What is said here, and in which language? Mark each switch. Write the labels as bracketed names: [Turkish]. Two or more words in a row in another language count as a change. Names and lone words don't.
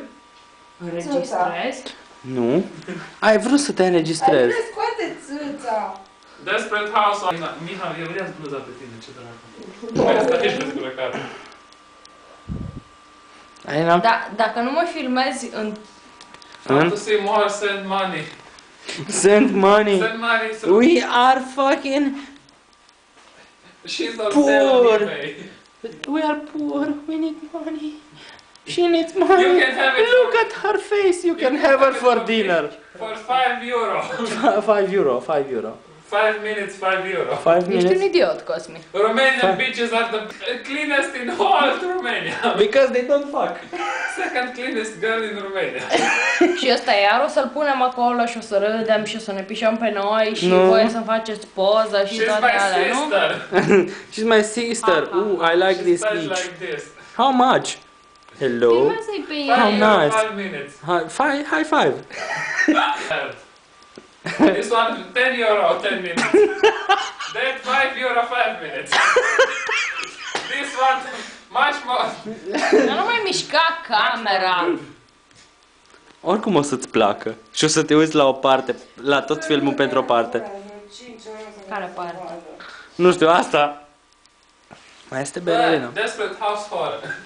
[Romanian] Înregistrezi? Nu. Ai vrut să te înregistrezi. Scoate țâța! [English] Desperate Housewives. [Romanian] Miha, eu vreau bluza pe tine, ce dracu. Mai stai aici descurăcat. Alina? Da, dacă nu mă filmezi în... [English] Am to see more, send money. Send money. Send money. We are fucking She's on poor. sale on eBay. We are poor. We need money. She needs money. You can have it. Look at her face. You can have her for dinner. For 5 euro. 5 euro. 5 euro. 5 minutes, 5 euro. 5 [Romanian] Ești un [English] minutes. [Romanian] idiot, Cosmi. [English] Romanian beaches are the cleanest in all Romania. Because they don't fuck. Second cleanest girl in Romania. [Romanian] Și ăsta iar o să-l punem acolo și o să râdem și o să ne pișăm pe noi și Nu. voi să-mi faceți poză și [English] She's [Romanian] toate [English] my [Romanian] alea, nu? [English] sister. She's my sister. Ooh, I like this She beach. like this. How much? Hello. [Romanian] Filmează-i pe [English] How [Romanian] el. [English] nice. 5 minutes. High five. This one 10 euro, 10 minutes. That 5 euro, 5 minutes. This one much more. [Romanian] Dar nu mai mișca camera. Oricum o să-ți placă. Și o să te uiți la o parte, la tot filmul pentru o parte. Care parte? Nu știu, asta. Mai este Berlina. Desperate Housewives.